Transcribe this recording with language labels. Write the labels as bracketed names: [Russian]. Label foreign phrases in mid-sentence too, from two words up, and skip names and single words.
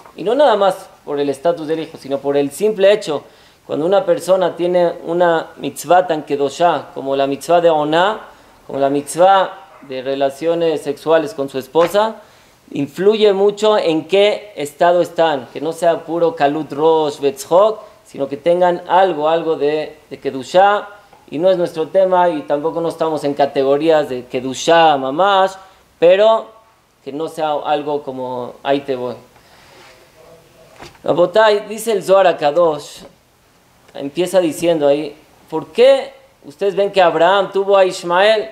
[Spanish] Y no nada más por el estatus del hijo, sino por el simple hecho, cuando una persona tiene una mitzvah tan kedoshá, como la mitzvah de oná, como la mitzvah de relaciones sexuales con su esposa, influye mucho en qué estado están, que no sea puro [Hebrew] קלות ראש בצחוק, [Spanish] sino que tengan algo de kedushá, y no es nuestro tema, y tampoco no estamos en categorías de [Hebrew] קדושה ממש, [Spanish] pero que no sea algo como ahí te voy. Rabotay, dice el Zohar HaKadosh, empieza diciendo ahí, ¿por qué ustedes ven que Abraham tuvo a Ismael?